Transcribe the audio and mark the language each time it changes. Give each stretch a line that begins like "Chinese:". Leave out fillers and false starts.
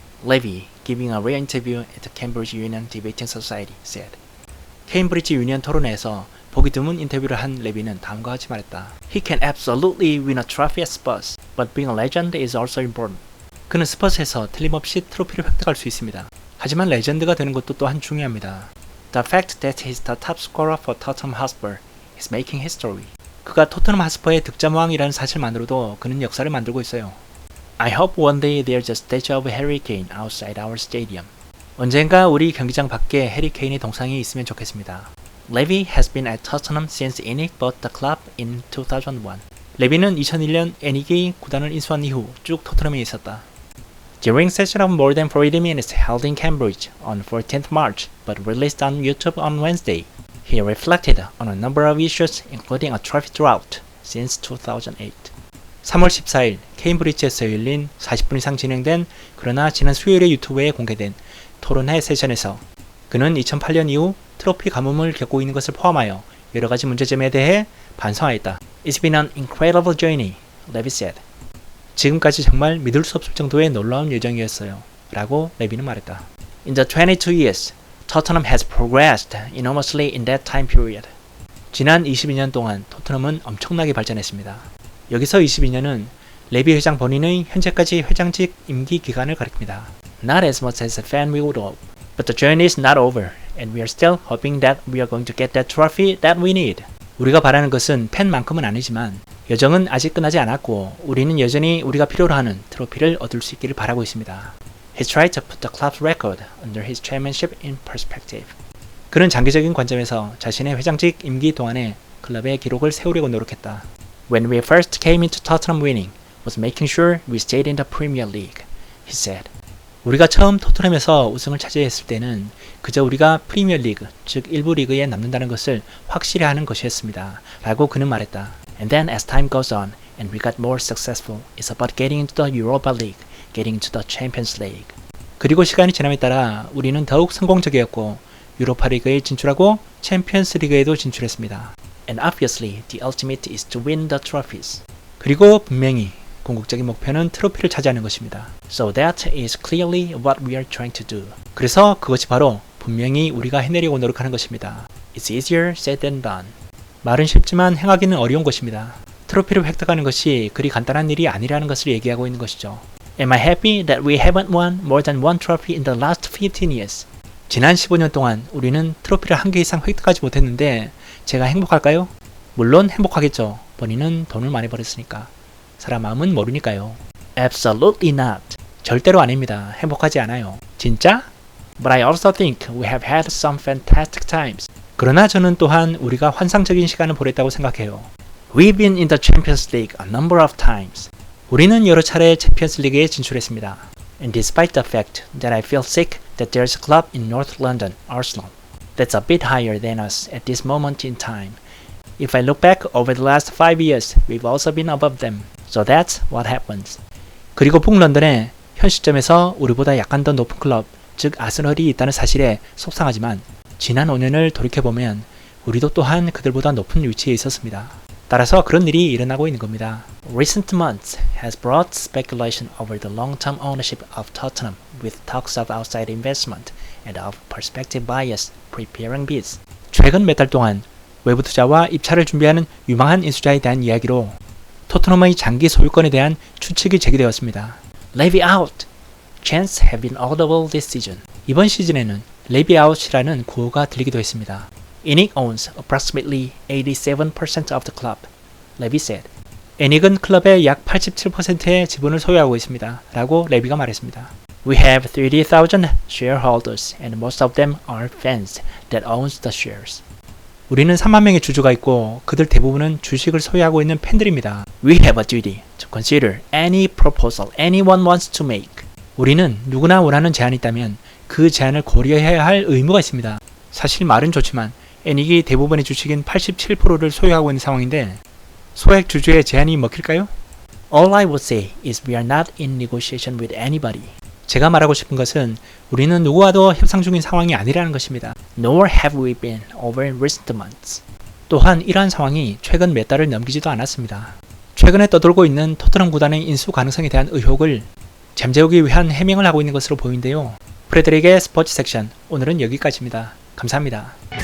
English: Levy, giving a rare interview at the Cambridge Union Debating Society, said.
Korean: 케임브리지 유니언 토론회에서 보기 드문 인터뷰를 한 레비는 다음과 같이 말했다.
English: He can absolutely win a trophy at Spurs, but being a legend is also important.
Korean: 그는 스퍼스에서 틀림없이 트로피를 획득할 수 있습니다. 하지만 레전드가 되는 것도 또한 중요합니다.
English: The fact that he's the top scorer for Tottenham Hotspur is making history.
Korean: 그가 토트넘 하스퍼의 득점왕이라는 사실만으로도 그는 역사를 만들고 있어요.
English: I hope one day there's a statue of Harry Kane outside our stadium.
Korean: 언젠가 우리 경기장 밖에 해리 케인의 동상이 있으면 좋겠습니다.
English: Levy has been at Tottenham since ENIC bought the club in 2001.
Korean: 레비는 2001년 에닉이 구단을 인수한 이후 쭉 토트넘에 있었다.
English: During session of more than 40 minutes held in Cambridge on 14th March but released on YouTube on Wednesday, he reflected on a number of issues including a trophy drought since 2008.
Korean: 3월 14일 케임브리지에서 열린 40분 이상 진행된 그러나 지난 수요일에 유튜브에 공개된 토론회 세션에서 그는 2008년 이후 트로피 가뭄을 겪고 있는 것을 포함하여 여러 가지 문제점에 대해 반성하였다.
English: It's been an incredible journey, Levy said.
Korean: 지금까지 정말 믿을 수 없을 정도의 놀라운 여정이었어요. 라고 레비는 말했다.
English: In the 22 years, Tottenham has progressed enormously in that time period.
Korean: 지난 22년 동안 토트넘은 엄청나게 발전했습니다. 여기서 22년은 레비 회장 본인의 현재까지 회장직 임기 기간을 가리킵니다.
English: Not as much as a fan we would hope, but the journey is not over, and we are still hoping that we are going to get that trophy that we need.
Korean: 우리가 바라는 것은 팬만큼은 아니지만 여정은 아직 끝나지 않았고 우리는 여전히 우리가 필요로 하는 트로피를 얻을 수 있기를 바라고 있습니다.
English: He tried to put the club's record under his chairmanship in perspective.
Korean: 그는 장기적인 관점에서 자신의 회장직 임기 동안에 클럽의 기록을 세우려고 노력했다.
English: When we first came into Tottenham winning was making sure we stayed in the Premier League, he said.
Korean: 우리가 처음 토트넘에서 우승을 차지했을 때는 그저 우리가 프리미어 리그, 즉 일부 리그에 남는다는 것을 확실히 하는 것이었습니다. 라고 그는 말했다.
English: And then as time goes on and we got more successful, it's about getting into the Europa League, getting into the Champions League.
Korean: 그리고 시간이 지남에 따라 우리는 더욱 성공적이었고 유로파 리그에 진출하고 챔피언스 리그에도 진출했습니다.
English: And obviously the ultimate is to win the trophies.
Korean: 그리고 분명히 궁극적인 목표는 트로피를 차지하는 것입니다.
English: So that is clearly what we are trying to do.
Korean: 그래서 그것이 바로 분명히 우리가 해내려고 노력하는 것입니다.
English: It's easier said than done.
Korean: 말은 쉽지만 행하기는 어려운 것입니다. 트로피를 획득하는 것이 그리 간단한 일이 아니라는 것을 얘기하고 있는 것이죠.
English: Am I happy that we haven't won more than one trophy in the last 15 years?
Korean: 지난 15년 동안 우리는 트로피를 한 개 이상 획득하지 못했는데 제가 행복할까요? 물론 행복하겠죠. 본인은 돈을 많이 벌었으니까. 사람 마음은 모르니까요.
English: Absolutely not.
Korean: 절대로 아닙니다. 행복하지 않아요. 진짜?
English: But I also think we have had some fantastic times.
Korean: 그러나 저는 또한 우리가 환상적인 시간을 보냈다고 생각해요.
English: We've been in the Champions League a number of times.
Korean: 우리는 여러 차례 챔피언스 리그에 진출했습니다.
English: And despite the fact that I feel sick that there's a club in North London, Arsenal, that's a bit higher than us at this moment in time. If I look back over the last 5 years, we've also been above them. So that's what happens.
Korean: 그리고 북런던에 현 시점에서 우리보다 약간 더 높은 클럽, 즉 아스널이 있다는 사실에 속상하지만 지난 5년을 돌이켜보면 우리도 또한 그들보다 높은 위치에 있었습니다. 따라서 그런 일이 일어나고 있는 겁니다.
English: Recent months has brought speculation over the long-term ownership of Tottenham with talks of outside investment and of prospective buyers preparing bids.
Korean: 최근 몇 달 동안 외부 투자와 입찰을 준비하는 유망한 인수자에 대한 이야기로 토트넘의 장기 소유권에 대한 추측이 제기되었습니다.
English: Levy out! Chants have been audible this season.
Korean: 이번 시즌에는 레비 아웃이라는 구호가 들리기도 했습니다.
English: ENIC owns approximately 87% of the club, Levy said.
Korean: 에닉은 클럽의 약 87%의 지분을 소유하고 있습니다. 라고 레비가 말했습니다.
English: We have 30,000 shareholders and most of them are fans that owns the shares.
Korean: 우리는 3만 명의 주주가 있고 그들 대부분은 주식을 소유하고 있는 팬들입니다.
English: We have a duty to consider any proposal anyone wants to make.
Korean: 우리는 누구나 원하는 제안이 있다면 그 제안을 고려해야 할 의무가 있습니다. 사실 말은 좋지만 에닉이 대부분의 주식인 87%를 소유하고 있는 상황인데 소액 주주의 제안이 먹힐까요?
English: All I would say is we are not in negotiation with anybody.
Korean: 제가 말하고 싶은 것은 우리는 누구와도 협상 중인 상황이 아니라는 것입니다.
English: Nor have we been over recent months.
Korean: 또한 이러한 상황이 최근 몇 달을 넘기지도 않았습니다. 최근에 떠돌고 있는 토트넘 구단의 인수 가능성에 대한 의혹을 잠재우기 위한 해명을 하고 있는 것으로 보이는데요. 프레드릭의 스포츠 섹션, 오늘은 여기까지입니다. 감사합니다.